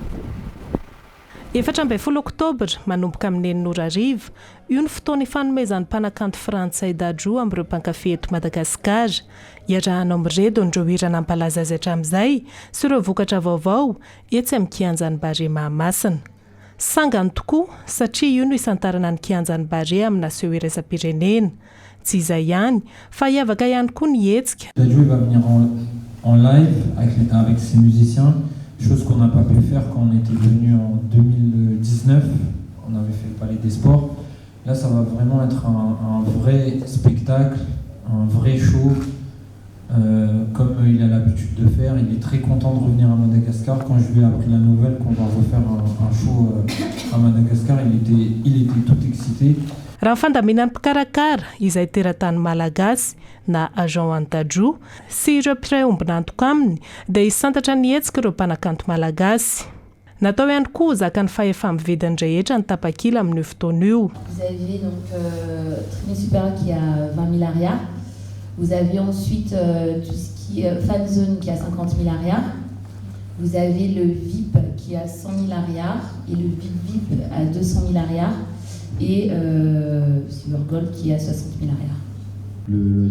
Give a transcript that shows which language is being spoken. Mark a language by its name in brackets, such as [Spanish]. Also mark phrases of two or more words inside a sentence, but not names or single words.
[Malagasy] 14 oktobra manomboka amin'ny enin'orarivo io ny fotoana ifanomezan'ny mpanakanto frantsay dajo amin'ireo mpankafy eto Madagasikara hiarahana amin'ireo indreo hirana ampalaza azy hatramin'izay sy ireo vokatra vaovao etsy amin'ny kianjan'ny bare Mahamasina. Sangany tokoa satria io no isantarana ny kianjan'ny bare amina seo iraisam-pirenena. Tsy izay ihany fa hiavaka ihany koa ny hetsika. [French] Dajo va venir en live avec ses musiciens, chose qu'on n'a pas pu faire quand on était venu en 2019. On avait fait le Palais des Sports. Là, ça va vraiment être un vrai spectacle, un vrai show, comme il a l'habitude de faire. Il est très content de revenir à Madagascar. Quand je lui ai appris la nouvelle qu'on va refaire un show à Madagascar, il était tout excité. [Malagasy] Raha fandaminan'ny mpikarakara izay teratany malagasy na agent an-dajo sy ireo mpiray ombina antoka aminy dia hisantatra ny hetsika ireo mpanakanto malagasy. Natao ihany koa zakany fahefa mividiny rehetra ny tapakila amin'ny fotoana io. [French] Vous avez donc Tribune Supérieure qui a 20 000 arias. Vous avez ensuite tout ce qui est [English] fan zone [French] qui a 50 000 arias. Vous avez le VIP qui a 100 000 arias et le VIP à 200 000 arias. Et [English] Silver Gold [French] qui a 60 000 arias.